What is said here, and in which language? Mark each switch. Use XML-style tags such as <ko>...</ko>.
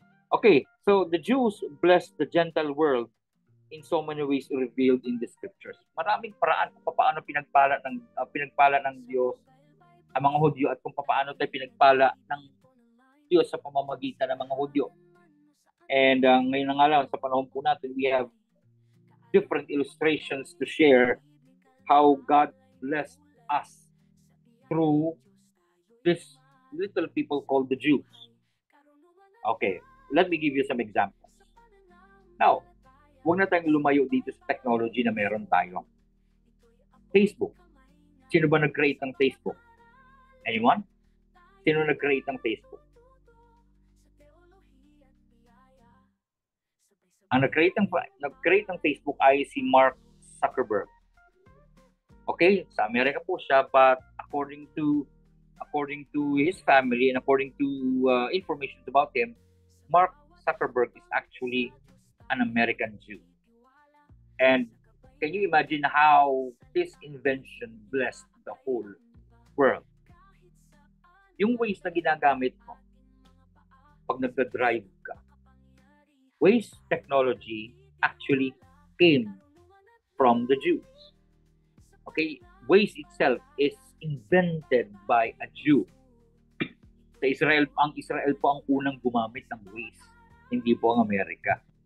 <en>Okay, so the Jews blessed the Gentile world in so many ways revealed in the scriptures.</en> <tl>Maraming paraan kung paano pinagpala ng Diyos ang mga Hudyo at kung paano tayo pinagpala ng Diyos sa pamamagitan ng mga Hudyo.</tl> <en>And</en> <tl>ngayon na nga lang, sa panahon po natin,</tl> <en>we have different illustrations to share how God blessed us through this little people called the Jews. Okay, let me give you some examples.</en> <tl>Now, huwag na tayong lumayo dito sa technology na meron tayo. Facebook. Sino ba nag-create ng Facebook? Anyone? Sino nag-create ng Facebook? Ang nag-create ng Facebook ay si Mark Zuckerberg.</tl> <en>Okay,</en> <tl>sa Amerika po siya,</tl> <en>but according to his family and according to information about him, Mark Zuckerberg is actually an American Jew. And can you imagine how this invention blessed the whole world?</en> <tl>Yung ways na ginagamit mo pag nagda-drive ka,</tl> <en>Waze technology actually came from the Jews. Okay, Waze itself is invented by a Jew.</en> <tl>Sa Israel po ang unang gumamit ng Waze, hindi po ang Amerika.</tl>